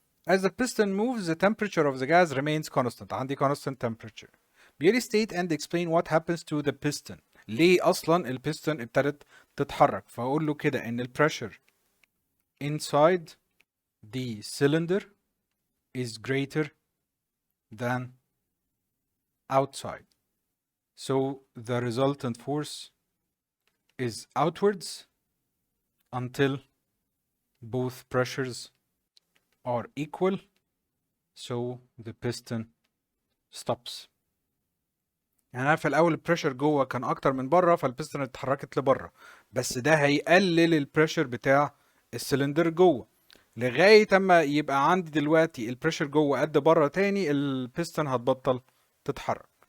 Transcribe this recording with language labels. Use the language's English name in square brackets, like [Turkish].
[English] As the piston moves the temperature of the gas remains constant. [Arabic] عندي [English] constant temperature. [Arabic] بيقولي [English] state and explain what happens to the piston. [Arabic] ليه أصلا البيستون ابتدت تتحرك؟ فأقول له كده إن البريشر [English] inside the cylinder is greater than outside. So the resultant force is outwards until both pressures are equal. So the piston stops. [Arabic] يعني أنا في الأول البريشر جوه كان أكتر من بره فالبيستون اتحركت لبره، بس ده هيقلل البريشر بتاع السلندر جوه لغاية اما يبقى عندي دلوقتي البريشر جوه قد بره تاني البيستون هتبطل تتحرك.